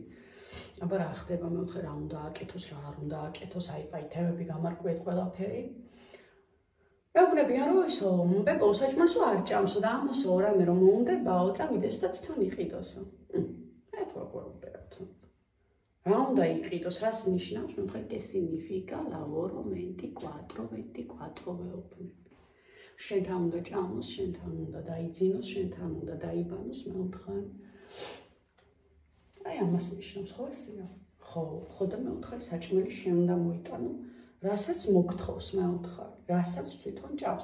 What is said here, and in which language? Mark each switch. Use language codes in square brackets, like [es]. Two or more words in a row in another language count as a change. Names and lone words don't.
[ka] აბა რა ხდება, მეუთხე რა უნდა აკეთოს, რა არ უნდა აკეთოს, აიპაითებები გამარკვიეთ ყველაფერი. ვეუბნებიან რომ ისო, ბებო საჭმელსო არ ჭამსო და ამოსო რამე რომ უნდებაო, წავიდეს და თვითონ იყიდოსო. რა უნდა იყიდოს, რას ნიშნავს? მე ვხარ [it] que significa lavoro 24 [ka] ვეუბნები. შენთან უნდა ჭამოს, შენთან უნდა დაიძინოს, შენთან უნდა დაიბანოს, მე ვთხარ. აი ამას ნიშნავს ხო ესეა? ხო და მე ვთხარ საჭმელი შენ უნდა მოიტანო, რასაც მოგთხოვს, მე ვთხარ, რასაც თვითონ ჭამს.